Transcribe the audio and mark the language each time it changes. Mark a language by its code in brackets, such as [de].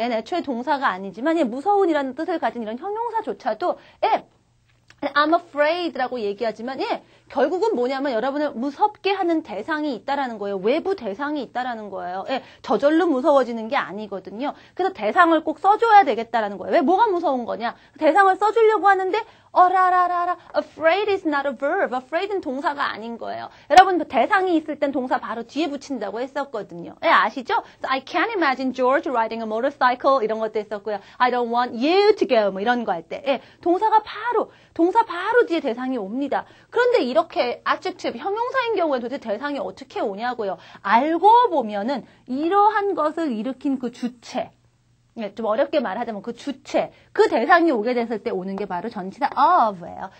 [ko] 얘는 애초에 동사가 아니지만 무서운이라는 뜻을 가진 이런 형용사조차도 [en] I'm afraid [ko] 라고 얘기하지만 결국은 뭐냐면 여러분을 무섭게 하는 대상이 있다라는 거예요. 외부 대상이 있다라는 거예요. 예, 저절로 무서워지는 게 아니거든요. 그래서 대상을 꼭 써줘야 되겠다라는 거예요. 왜 뭐가 무서운 거냐? 대상을 써주려고 하는데 어라라라라 [en] afraid is not a verb. [ko] afraid은 동사가 아닌 거예요. 여러분 대상이 있을 땐 동사 바로 뒤에 붙인다고 했었거든요. 예, 아시죠? [en] So I can't imagine George riding a motorcycle [ko] 이런 것도 했었고요. [en] I don't want you to go [ko] 뭐 이런 거 할 때. 예, 동사 바로 뒤에 대상이 옵니다. 그런데 이렇게 adjective 형용사인 경우에 도대체 대상이 어떻게 오냐고요. 알고 보면은 이러한 것을 일으킨 그 주체. 네, 좀 어렵게 말하자면 그 주체, 그 대상이 오게 됐을 때 오는 게 바로 전치사 of예요.